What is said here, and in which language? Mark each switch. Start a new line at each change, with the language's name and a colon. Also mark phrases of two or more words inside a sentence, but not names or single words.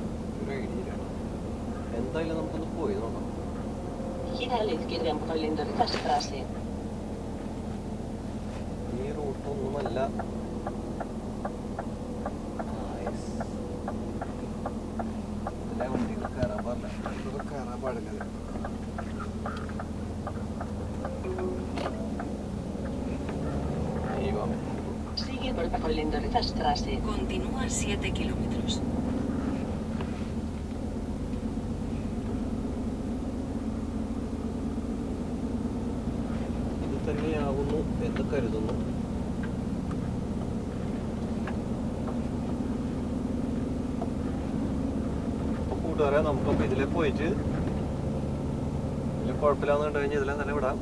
Malayalam: ഒരു ഐഡിയ ഇല്ല. എന്തായാലും നമുക്കൊന്ന് പോയി നോക്കാം.
Spanish: Gira a la izquierda en Pollendorfer-Strasse.
Malayalam: ഈ റൂട്ടൊന്നുമല്ല. ഇതിലെ വണ്ടികൾ കയറാൻ പാടില്ല. ഇതൊക്കെ കയറാൻ പാടില്ല.
Spanish: Sigue por Pollendorfer-Strasse. Continúa 7 kilómetros.
Malayalam: ഇത് തന്നെയാവുന്നു എന്ന് കരുതുന്നു. കൂട്ടുകാരെ, നമുക്കപ്പോൾ ഇതിലെ പോയിട്ട് ഇതിൽ കുഴപ്പമില്ലാന്ന് കണ്ടു കഴിഞ്ഞാൽ ഇതിലെ തന്നെ വിടാം.